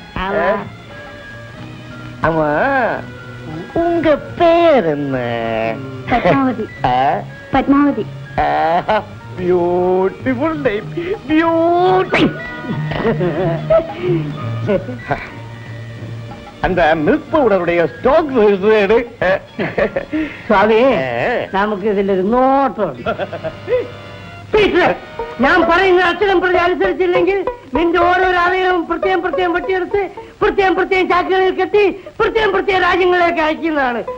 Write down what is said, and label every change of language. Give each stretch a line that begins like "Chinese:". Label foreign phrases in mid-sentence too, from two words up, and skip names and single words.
Tamil: ஆமா உங்க பேர் என்ன? பத்மாவதி. பத்மாவதி.
English: beautiful name, beauty.
Tamil: அந்த
English: milk powder
Tamil: ஸ்டாக்
Malayalam: സ്വാമി നമുക്ക് ഇതിലൊരു നോട്ടുണ്ട്. ഞാൻ പറയുന്ന അക്ഷരം പ്രതി അനുസരിച്ചില്ലെങ്കിൽ നിന്റെ ഓരോരോ അവയവം പ്രത്യേകം പ്രത്യേകം വെട്ടിയെടുത്ത് പ്രത്യേകം പ്രത്യേകം ചാക്കുകളിൽ കെട്ടി പ്രത്യേകം പ്രത്യേകം രാജ്യങ്ങളിലേക്ക് അയക്കുന്നതാണ്.